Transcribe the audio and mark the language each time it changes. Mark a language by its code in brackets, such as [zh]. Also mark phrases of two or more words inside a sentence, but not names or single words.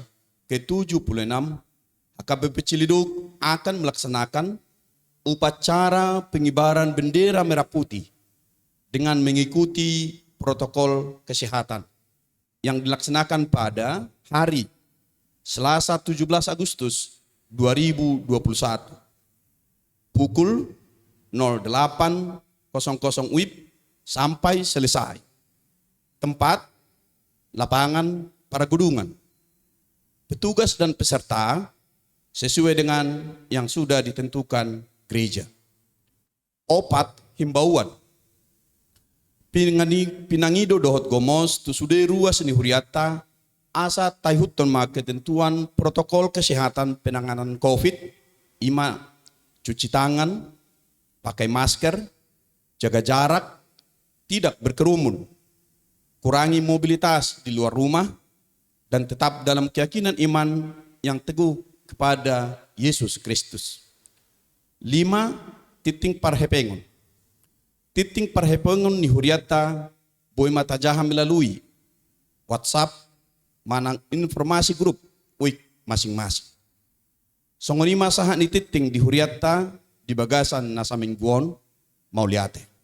[id] ke-76, HKBP Cilidug akan melaksanakan upacara pengibaran bendera merah putih dengan mengikuti protokol kesehatan yang dilaksanakan pada hari Selasa 17 Agustus 2021 pukul 08.00 WIB sampai selesai. Tempat lapangan Paragudungan. Petugas dan peserta sesuai dengan yang sudah ditentukan gereja. [bbc] Opat himbauan. Pinangido dohot gomos tu sude ruas ni huriata asa taihuton ma [id] ketentuan protokol kesehatan penanganan COVID. [bbc] 5. [id] Cuci tangan, pakai masker, jaga jarak, tidak berkerumun, kurangi mobilitas di luar rumah, dan tetap dalam keyakinan iman yang teguh kepada Yesus Kristus. [bbc] 5. Titing parhepengon. Titing parhepengon ni huriata boy matajaha melalui WhatsApp manang informasi grup uik masing-masing. Songonima saha ni titing di huriata di bagasan nasa mingguon mauliate.